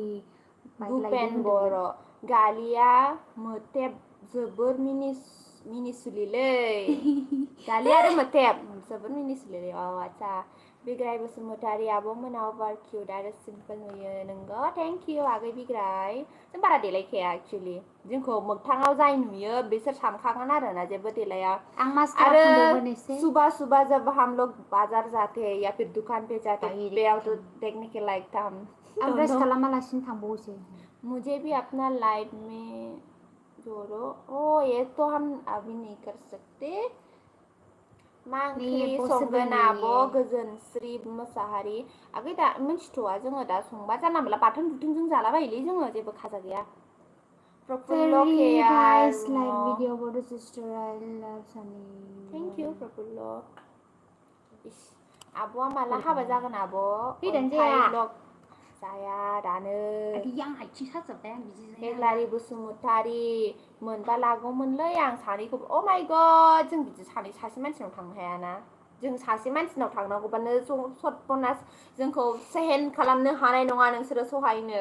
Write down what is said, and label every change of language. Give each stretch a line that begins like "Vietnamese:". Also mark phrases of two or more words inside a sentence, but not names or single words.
Bodo: भुपेन बर' गालिया मोतेब जोबोर मिनिसुलिलै दालि आरो मोथेब जोबोद मिनिसुलिलै आच्छा बिग्राय बसुमतारी आब'मोना अभार किउट आरो सिम्पोल नुयो नोंगौ
English: thank you
Bodo: आगै बिग्राय जों बारा देलायखाया एक्चुअलि जोंखौ मोगथाङाव जाय नुयो बिसोर सानखागोन आरोना जेबो देलाया आं मास्कारा आरो फुनदोंमोन एसे
Hindi: सुबह सुबह जब हम लोग बाजार जाते हैं या फिर दुकान पे जाते हैं बेयाव तो देखने के लायक था हम
Bodo: आं ब्रास खालामालासिनो थांबावोसो
Hindi: मुझे भी अपना लाइफ में जोड़ो ओ ये तो हम अभी नहीं कर सकते
Bodo: मा ओंख्रि संगोन आब' गोजोनस्रि मोसाहारि आगै दा मिन्थिथ'वा जोङो दा संबा जानला मोनला बाथोन बुथोनजों जालाबायोलै जोङो जेबो खाजा गैया प्रफुल्ल केयार
English: video about the sister I love Sunny thank you
Bodo: प्रफुल्ल आब'आ माला हाबा जागोन आब' फैदानो जाया ब्लग जाया दानो आं आथिं साजोब्बाय आं बिदि हेग्लारि बसुमतारी मोनबा लागौमोनलै आं सानैखौबो
English: oh my god
Bodo: जों बिदि सासे मानसिनाव थांनो हायाना जों सासे मानसिनाव थांनांगौबानो सतपनास जोंखौ सेहेन खालामनो हानाय नङा नोंसोरो सहायनो